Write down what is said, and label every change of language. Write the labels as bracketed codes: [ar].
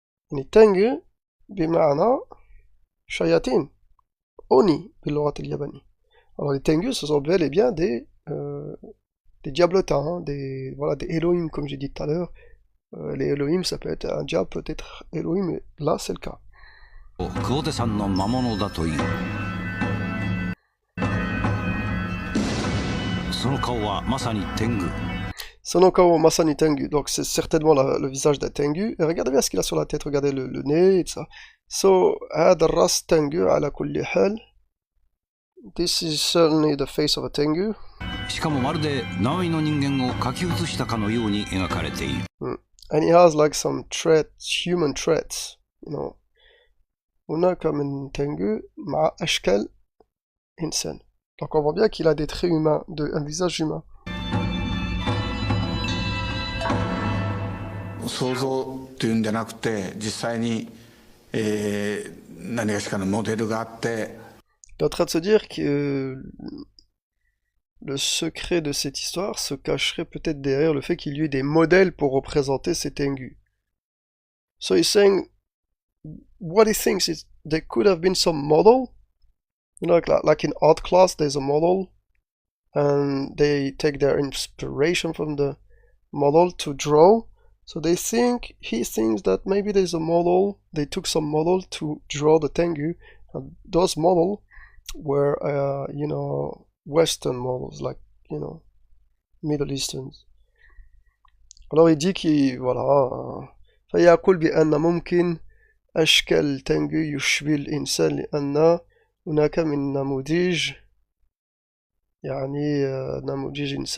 [ar] يعني Tengu بمعنى شياطين. Oni باللغة اليابانية. [fr] Alors les Tengus, ce sont bel et bien des diablotins, hein, des Elohim, comme j'ai dit tout à l'heure. Les Elohim, ça peut être un diable, peut-être Elohim, mais là c'est le cas. [ja] 久保手さんの魔物だという。その顔はまさに天狗。 Sonokao Masani Tengu, [fr] donc c'est certainement le visage d'un Tengu. Et regardez bien ce qu'il a sur la tête, regardez le nez et tout ça. [en] So, [ar] هذا الراس Tengu على كل حال. [en] This is certainly the face of a Tengu. [ja] しかもまるで生身の人間を描き写したかのように描かれている。 [en] And he has like some traits, human traits, you know. [ar] هناك من Tengu مع أشكال إنسان. [fr] Donc on voit bien qu'il a des traits humains, un visage humain. [ja] 想像っていうんじゃなくて実際に、何がしかのモデルがあって。 [fr] Il est en train de se dire que le secret de cette histoire se cacherait peut-être derrière le fait qu'il y ait des modèles pour représenter ces Tengu. [en] So he's saying what he thinks is there could have been some model, you know, like in art class there's a model and they take their inspiration from the model to draw. So he thinks that maybe there's a model, they took some model to draw the Tengu, and those models were, you know, Western models, like, you know, Middle Easterns. [fr] Alors il dit qu'il, voilà, [ar] فيقول بأن ممكن أشكال تنجو يشبه الإنسان لأن هناك من نموذج، يعني نموذج